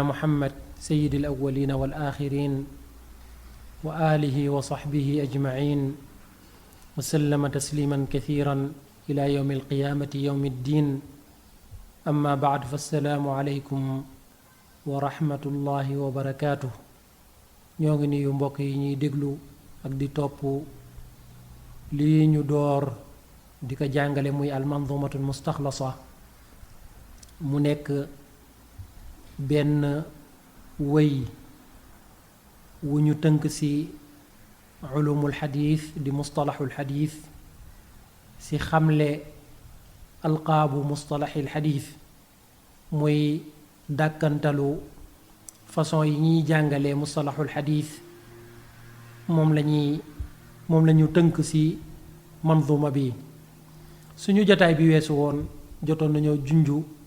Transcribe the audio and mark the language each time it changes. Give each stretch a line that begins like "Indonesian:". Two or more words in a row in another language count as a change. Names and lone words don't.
Arabic: محمد سيد الأولين والآخرين وآله وصحبه أجمعين وسلم تسليما كثيرا إلى يوم القيامة يوم الدين أما بعد فالسلام عليكم ورحمة الله وبركاته
Wolof: ñoo ngi nuyu mbokk yi ñuy déglu ak di topp lii ñu door di ko jàngale muy almanzumatul mustaxlasa mu nekk benn wëy wu ñu tënk ci
Arabic: علوم الحديث
Wolof: di
Arabic: مصطلح الحديث
Wolof: ci xamle
Arabic: ألقاب مصطلح الحديث
Wolof: muy dàkkantalu façon yi ñuy jàngalee
Arabic: مصطلح الحديث
Wolof: moom la ñu tënk ci manzuma bi suñu jotaay bi weesu woon jotoon nañoo junju